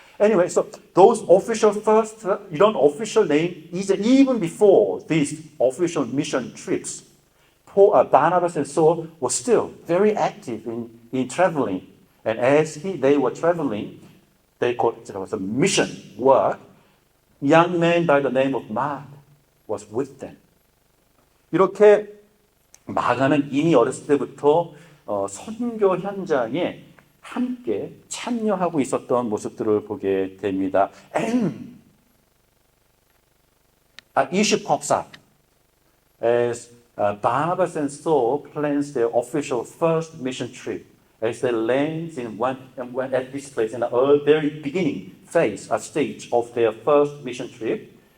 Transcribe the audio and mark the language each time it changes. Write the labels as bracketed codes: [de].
[en] Anyway, so those official first, official name is even before these official mission trips. Barnabas and Saul were still very active in traveling. And as they were traveling, they called it was a mission work. A young man by the name of Mark was with them. [ko] 이렇게 마가는 이미 어렸을 때부터 선교 현장에 함께 참여하고 있었던 모습들을 보게 됩니다. [en] And issue pops up as Barnabas and Saul plans their official first mission trip as they land at this place in the very beginning phase, a stage of their first mission trip.